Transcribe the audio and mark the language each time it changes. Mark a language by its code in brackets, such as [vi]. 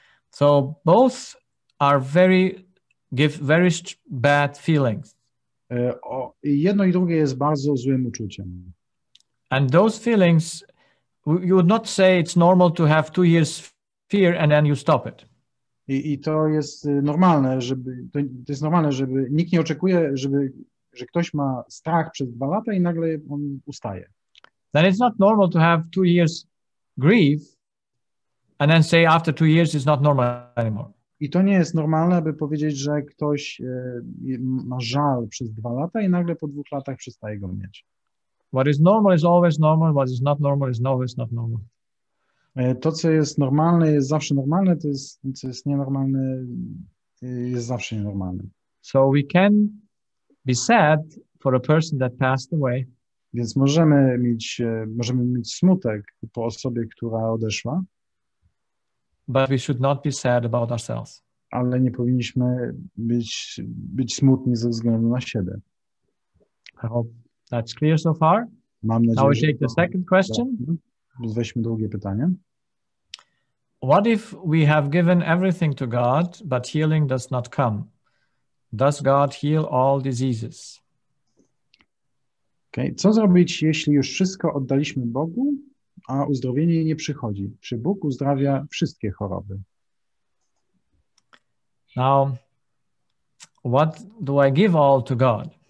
[en] So both give very bad feelings. [pl] Jedno i drugie jest bardzo złym uczuciem. [en] And those feelings, you would not say it's normal to have 2 years fear and then you stop it. [pl] I to jest normalne, żeby nikt nie oczekuje, że ktoś ma strach przez 2 lata i nagle on ustaje. [en] Then it's not normal to have 2 years grief and then say after 2 years it's not normal anymore. [pl] I to nie jest normalne, aby powiedzieć, że ktoś ma żal przez 2 lata i nagle po 2 latach przestaje go mieć. [en] What is normal is always normal. What is not normal is always not normal. [pl] To, co jest normalne, jest zawsze normalne. To, co jest nienormalne, jest zawsze nienormalne. [en] So we can be sad for a person that passed away. [pl] Więc możemy mieć smutek po osobie, która odeszła. [en] But we should not be sad about ourselves. [pl] Ale nie powinniśmy być smutni ze względu na siebie. [en] I hope that's clear so far. [pl] Mam nadzieję, [en] Now we take the second question. [pl] Weźmy drugie pytanie. [en] What if we have given everything to God, but healing does not come? Does God heal all diseases? Okay. [pl] Co zrobić, jeśli już wszystko oddaliśmy Bogu, a uzdrowienie nie przychodzi? Czy Bóg uzdrawia wszystkie choroby? [en] Now, what do I give all to God?